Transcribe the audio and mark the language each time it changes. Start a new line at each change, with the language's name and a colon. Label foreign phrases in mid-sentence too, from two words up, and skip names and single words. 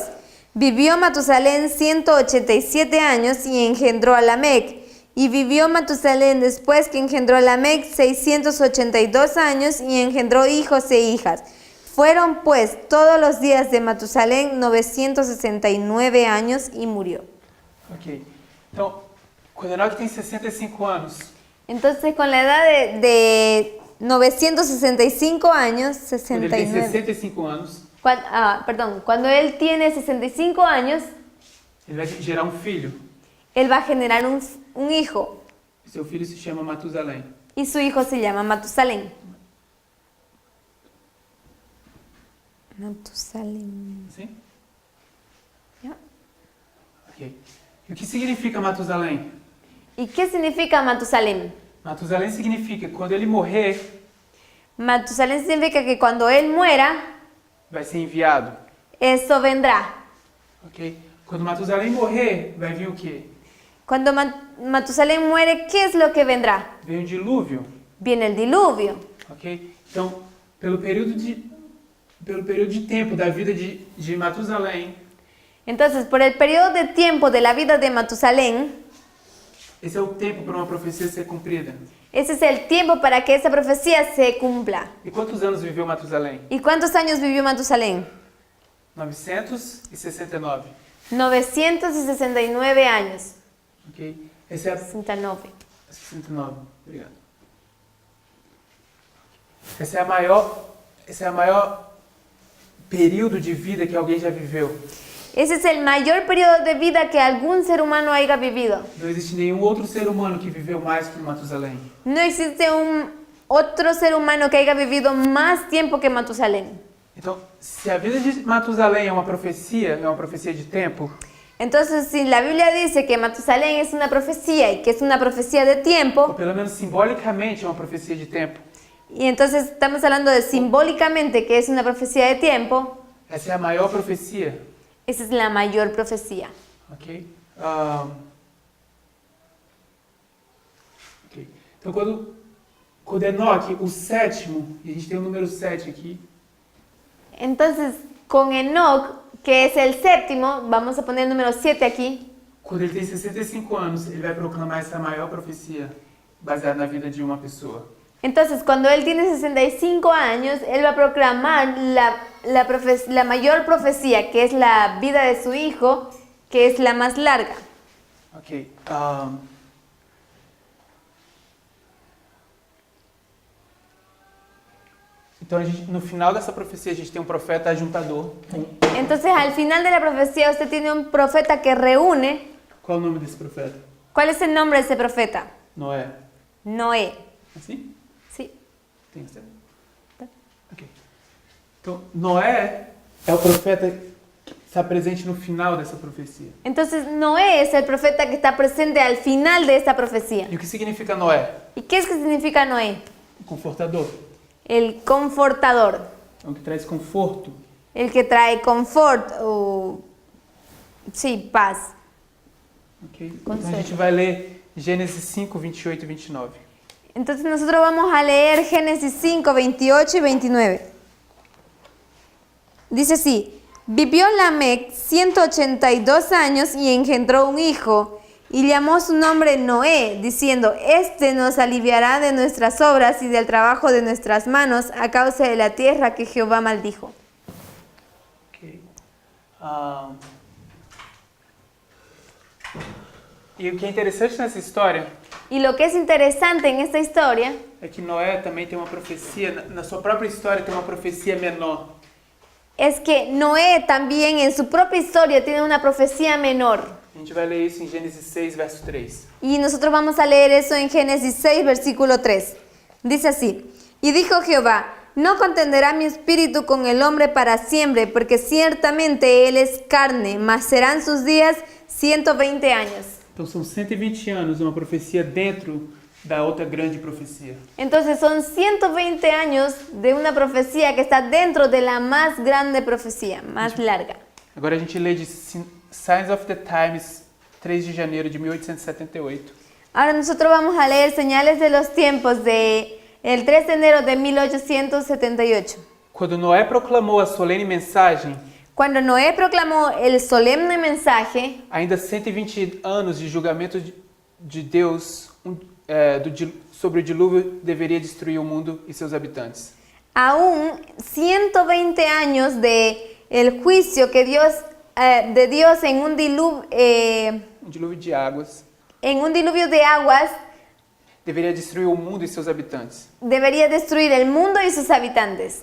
Spanish: Vivió Matusalén 187 años y engendró a Lamec. Y vivió Matusalén después que engendró a Lamec 682 años y engendró hijos e hijas. Fueron pues todos los días de Matusalén 969 años y murió. Ok.
Portuguese: Então, quando Enoque tem 65 anos,
Spanish: Entonces con la edad de 965 años,
Portuguese: quando ele tem 69, 65 anos,
Spanish: cuando él tiene 65 años,
Portuguese: ele vai gerar um filho.
Spanish: él va a generar un hijo
Portuguese: Seu filho se chama Matusalém.
Spanish: y su hijo se llama Matusalén. Matusalén.
Portuguese: Sim?
Spanish: ¿Ya? Ok.
Portuguese: E o que significa Matusalém?
Spanish: ¿Y qué significa Matusalén?
Portuguese: Matusalém significa que quando ele morrer,
Spanish: Matusalén significa que cuando él muera,
Portuguese: vai ser enviado.
Spanish: eso vendrá. Ok?
Portuguese: Quando Matusalém morrer, vai vir o quê?
Spanish: Cuando Matusalén muere, ¿qué es lo que vendrá?
Portuguese: Vem o dilúvio.
Spanish: Viene el diluvio. Ok?
Portuguese: Então, pelo período de tempo da vida de Matusalém,
Spanish: Entonces, por el periodo de tiempo de la vida de Matusalén,
Portuguese: esse é o tempo para uma profecia ser cumprida.
Spanish: ese es el tiempo para que esa profecía se cumpla.
Portuguese: E quantos anos viveu Matusalém?
Spanish: ¿Y cuántos años vivió Matusalén? 969. 969 años.
Portuguese: Ok? Esse é 69. 69. Obrigado. Esse é o maior período de vida que alguém já viveu.
Spanish: Ese es el mayor periodo de vida que algún ser humano haya vivido.
Portuguese: Não existe nenhum outro ser humano que viveu mais que Matusalém.
Spanish: No existe otro ser humano que haya vivido más tiempo que Matusalén.
Portuguese: Então, se a vida de Matusalém é uma profecia de tempo,
Spanish: Entonces, si la Biblia dice que Matusalén es una profecía y que es una profecía de
Portuguese: ou
Spanish: tiempo,
Portuguese: pelo menos simbolicamente é uma profecia de tempo,
Spanish: y entonces estamos hablando de simbólicamente que es una profecía de tiempo,
Portuguese: essa é a maior profecia.
Spanish: esa es la mayor profecía. Ok? Ok.
Portuguese: Então, quando Enoque, o sétimo, e a gente tem o número 7 aqui,
Spanish: Entonces, con Enoc, que es el séptimo, vamos a poner el número 7 aquí.
Portuguese: quando ele tem 65 anos, ele vai proclamar essa maior profecia baseada na vida de uma pessoa.
Spanish: Entonces, cuando él tiene 65 años, él va a proclamar la mayor profecía, que es la vida de su hijo, que es la más larga. Ok.
Portuguese: Então, no final dessa profecia, a gente tem um profeta ajuntador.
Spanish: Entonces, al final de la profecía, usted tiene un profeta que reúne.
Portuguese: Qual é o nome desse profeta?
Spanish: ¿Cuál es el nombre de ese profeta? Noé. Noé.
Portuguese: Assim?
Spanish: Sí.
Portuguese: Tem certo? Ok. Então, Noé é o profeta que está presente no final dessa profecia.
Spanish: Entonces, Noé es el profeta que está presente al final de esta profecía.
Portuguese: E o que significa Noé?
Spanish: ¿Y qué es que significa Noé?
Portuguese: Confortador.
Spanish: El confortador.
Portuguese: É o que traz conforto.
Spanish: El que trae confort o... Sí, paz. Ok?
Portuguese: Então a gente vai ler Gênesis 5, 28 e 29.
Spanish: Entonces nosotros vamos a leer Génesis 5, 28 y 29. Dice así: vivió Lamec 182 años y engendró un hijo, y llamó su nombre Noé, diciendo: este nos aliviará de nuestras obras y del trabajo de nuestras manos a causa de la tierra que Jehová maldijo. Ok.
Portuguese: E o que é interessante nessa história
Spanish: Y lo que es interesante en esta historia
Portuguese: é que Noé também tem uma profecia, na sua própria história tem uma profecia menor.
Spanish: es que Noé también en su propia historia tiene una profecía menor.
Portuguese: A gente vai ler isso em Gênesis 6, verso 3.
Spanish: Y nosotros vamos a leer eso en Génesis 6, versículo 3. Dice así: y dijo Jehová: no contenderá mi espíritu con el hombre para siempre, porque ciertamente él es carne, mas serán sus días 120 años.
Portuguese: Então são 120 anos, uma profecia dentro da outra grande profecia.
Spanish: Entonces son 120 años de una profecía que está dentro de la más grande profecía, más larga.
Portuguese: Agora a gente lê de Signs of the Times, 3 de janeiro de 1878.
Spanish: Ahora nosotros vamos a leer Señales de los Tiempos de el 3 de enero de 1878.
Portuguese: Quando Noé proclamou a solene mensagem,
Spanish: Cuando Noé proclamó el solemne mensaje,
Portuguese: ainda 120 anos de julgamento de Deus sobre o dilúvio deveria destruir o mundo e seus habitantes.
Spanish: aún 120 años de el juicio que de Dios en un
Portuguese: Dilúvio de águas
Spanish: diluvio de aguas
Portuguese: deveria destruir o mundo e seus habitantes.
Spanish: debería destruir el mundo y sus habitantes.